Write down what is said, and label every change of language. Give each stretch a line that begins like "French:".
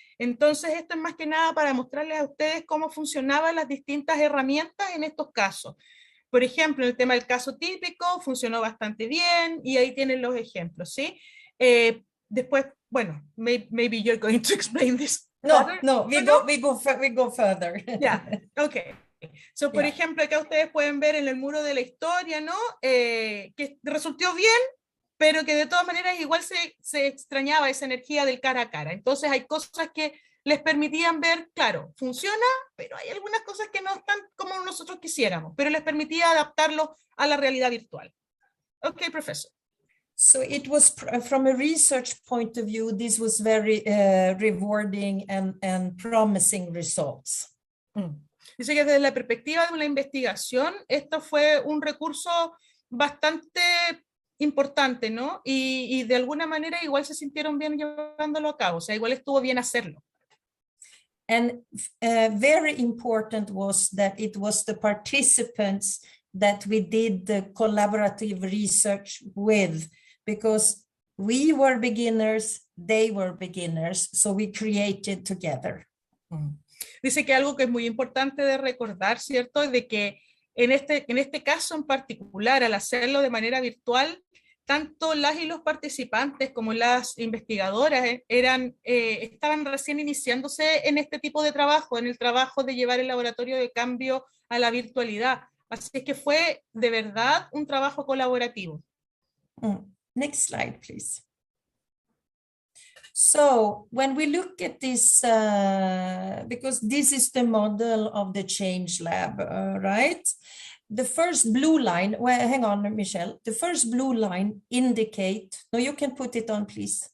Spanish: Entonces, esto es más que nada para mostrarles a ustedes cómo funcionaban las distintas herramientas en estos casos. Por ejemplo, el tema del caso típico funcionó bastante bien y ahí tienen los ejemplos, ¿sí? Después, bueno,
English: maybe you're going to explain this. No, we go further. Yeah, okay.
Spanish: So, por ejemplo, acá ustedes pueden ver en el muro de la historia, ¿no? Que resultó bien, pero que de todas maneras igual se extrañaba esa energía del cara a cara. Entonces hay cosas que les permitían ver, claro, funciona, pero hay algunas cosas que no están como nosotros quisiéramos, pero les permitía adaptarlo a la realidad virtual.
English: Okay, professor. So it was, from a research point of view, this was very rewarding and promising results.
Spanish: Dice que desde la perspectiva de una investigación, esto fue un recurso bastante importante, ¿no? Y de alguna manera igual se sintieron bien llevándolo a cabo, o sea, igual estuvo bien hacerlo.
English: And very important was that it was the participants that we did the collaborative research with, because we were beginners, they were beginners, so we created together.
Spanish: Dice que algo que es muy importante de recordar, ¿cierto?, es de que en este caso en particular, al hacerlo de manera virtual, tanto las y los participantes como las investigadoras estaban recién iniciándose en este tipo de trabajo, en el trabajo de llevar el laboratorio de cambio a la virtualidad. Así es que fue de verdad un trabajo colaborativo.
English: Next slide, please. So when we look at this, because this is the model of the Change Lab, right? The first blue line, well, hang on, Michelle. The first blue line indicate, no, you can put it on, please.